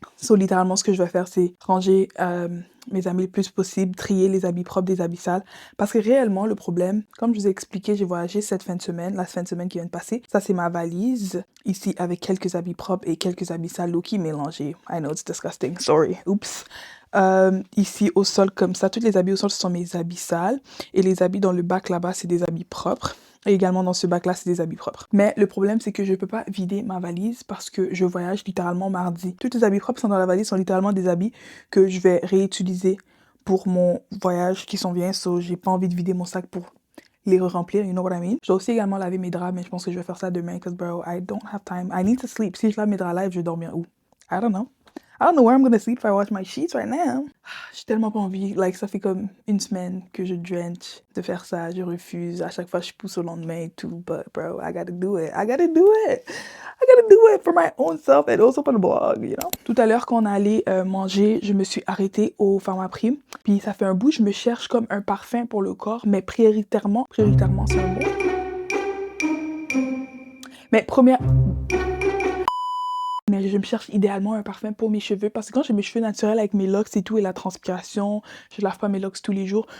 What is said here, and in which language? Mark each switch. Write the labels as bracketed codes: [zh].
[fr] So littéralement, ce que je vais faire, c'est ranger mes habits le plus possible, trier les habits propres des habits sales. Parce que réellement, le problème, comme je vous ai expliqué, j'ai voyagé cette fin de semaine, la fin de semaine qui vient de passer. Ça, c'est ma valise, ici, avec quelques habits propres et quelques habits sales low-key mélangés. [en] I know, it's disgusting, sorry, oops. [fr] Ici au sol comme ça, tous les habits au sol ce sont mes habits sales et les habits dans le bac là-bas c'est des habits propres et également dans ce bac là c'est des habits propres. Mais le problème c'est que je peux pas vider ma valise parce que je voyage littéralement mardi. Tous les habits propres sont dans la valise sont littéralement des habits que je vais réutiliser pour mon voyage qui s'en vient, so j'ai pas envie de vider mon sac pour les remplir, you know what I mean? Je dois aussi également laver mes draps, mais je pense que je vais faire ça demain, because bro, I don't have time. I need to sleep. Si je lave mes draps live, je vais dormir où? [en] I don't know. I don't know where I'm gonna sleep if I wash my sheets right now. [fr] J'ai tellement pas envie. Like, ça fait comme une semaine que je drench de faire ça. Je refuse. À chaque fois, je pousse au lendemain et tout. [en] But, bro, I gotta do it. I gotta do it. I gotta do it for my own self and also for the blog, you know? [fr] Tout à l'heure, quand on allait manger, je me suis arrêtée au Pharmaprix. Puis ça fait un bout, je me cherche comme un parfum pour le corps. Mais prioritairement, c'est un mot. Mais Mais je me cherche idéalement un parfum pour mes cheveux parce que quand j'ai mes cheveux naturels avec mes locks et tout et la transpiration, je lave pas mes locks tous les jours.